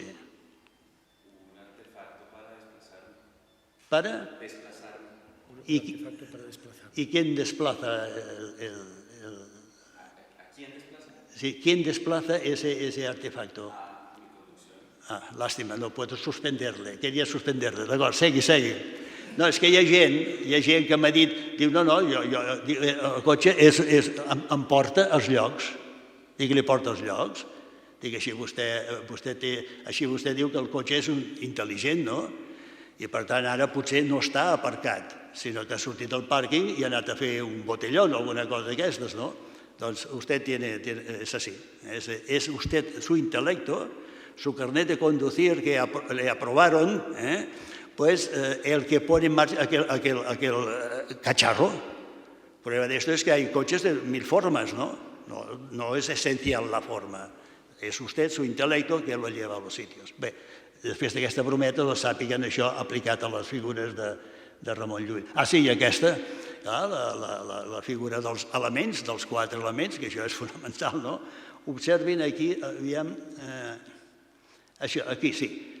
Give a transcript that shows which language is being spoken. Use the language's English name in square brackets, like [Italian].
[Spanish] Un artefacto para desplazarme. ¿Para? Desplazarme. ¿Y quién desplaza ¿A quién desplaza? Sí, ¿quién desplaza ese artefacto? Mi conducción. Lástima, no puedo suspenderle. Quería suspenderle. [Catalan] D'acord, segui. No, és que hi ha gent que m'ha dit, diu, no, el cotxe em porta als llocs. Dic, li porta als llocs? Dic, així vostè diu que el cotxe és intel·ligent, no? I per tant ara potser no està aparcat, sinó que ha sortit del pàrquing i ha anat a fer un botellón o alguna cosa d'aquestes, no? [Spanish] Doncs usted es así. Es usted su intelecto, su carnet de conducir que le aprobaron, pues el que pone en marcha aquel cacharro. Prueba de esto es que hay coches de 1000 formas, ¿no? No es esencial la forma. Es usted su intelecto que lo lleva a los sitios. [Catalan] Bé, després d'aquesta brometa, sàpiguen això aplicat a les figures de Ramon Llull. Sí, i aquesta, la figura dels elements, dels 4 elements, que això és fonamental, no? Observin aquí, aviam, això, aquí sí.